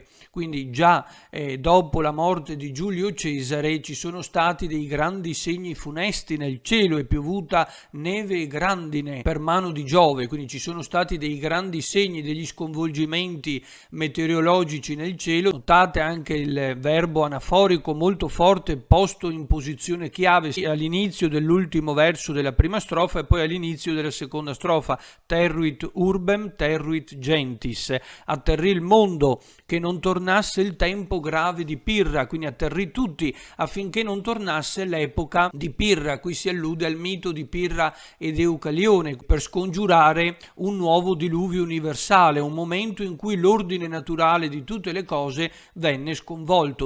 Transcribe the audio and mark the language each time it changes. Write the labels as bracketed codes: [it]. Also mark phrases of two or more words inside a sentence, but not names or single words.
[it] Quindi già dopo la morte di Giulio Cesare ci sono stati dei grandi segni funesti nel cielo, è piovuta neve e grandine per mano di Giove, quindi ci sono stati dei grandi segni, degli sconvolgimenti meteorologici nel cielo. Notate anche il verbo anaforico molto forte posto in posizione chiave all'inizio dell'ultimo verso della prima strofa e poi all'inizio della seconda strofa. [la] Terruit urbem, terruit gentis. [it] Atterrì il mondo, che non tornasse il tempo grave di Pirra, quindi atterrì tutti affinché non tornasse l'epoca di Pirra. Qui si allude al mito di Pirra ed Eucalione per scongiurare un nuovo diluvio universale, un momento in cui l'ordine naturale di tutte le cose venne sconvolto.